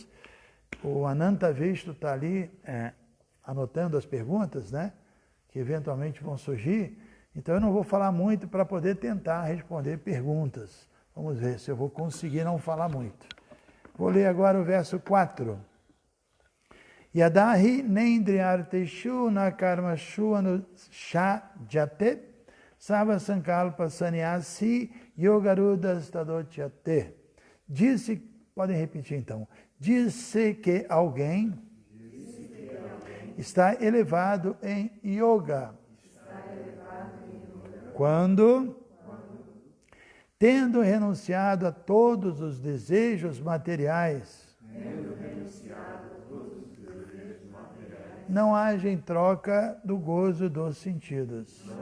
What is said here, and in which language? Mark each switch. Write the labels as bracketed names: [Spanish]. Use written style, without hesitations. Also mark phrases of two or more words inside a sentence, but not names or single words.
[Portuguese] O Ananta Vishnu está ali anotando as perguntas, né? Que eventualmente vão surgir. Então, eu não vou falar muito para poder tentar responder perguntas. Vamos ver se eu vou conseguir não falar muito. Vou ler agora o verso 4. [Sanskrit] Yadahi nendriyarteshu na karmashu anushajate sarva sankalpa sannyasi yogarudas tadotyate. [Portuguese] Disse, podem repetir então, disse que alguém está elevado em yoga. Quando, tendo renunciado a todos os desejos materiais, não haja em troca do gozo dos sentidos.